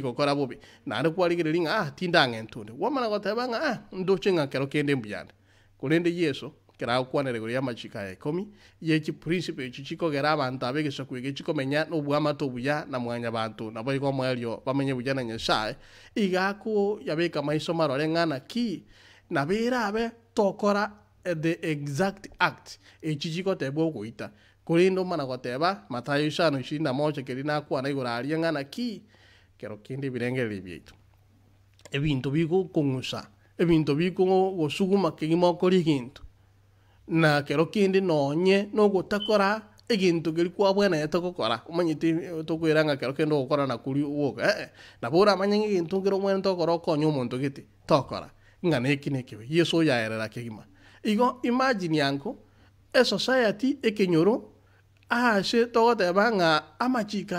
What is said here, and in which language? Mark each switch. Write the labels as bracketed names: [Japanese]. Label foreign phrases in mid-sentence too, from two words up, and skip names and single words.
[Gusii] gokora bobe naende kwarigereria ng'a tinda ng'entunde gwamana goteba ng'a ndoche ng'a kero kende mbuyande korende yeso kera kwanere igoro ya amachiko aya 10 yechi principle echi chikogera abanto abe egesaku ege chikomenya nobwamato obuya na mwanya bantu nabo igo mwerio bamenye buya na nyasaye igako yabeka maiso marore ng'ana ki nabera abe tokora [English] the exact act [Gusii] echi chikotebwa ogoita korendo mana goteba Matayo 5:21 keri nakwana igoro aria ng'ana ki kero kinde birengere bietu ebinto bigo kong'usa ebinto bigo gosuguma kegima okori gintu na kero kindi nonye nogotakora egintu geri kwabwenete gokora omanyete tokwera ng'a kero kende ogokora nakuri woga nabora amanye egintu ngero omwene tokora okonya omonto gete tokora ng'a neki nekibe yeso yaerera kegima igo imagine yanko society ekenyoro ase togoteba ng'a amachiko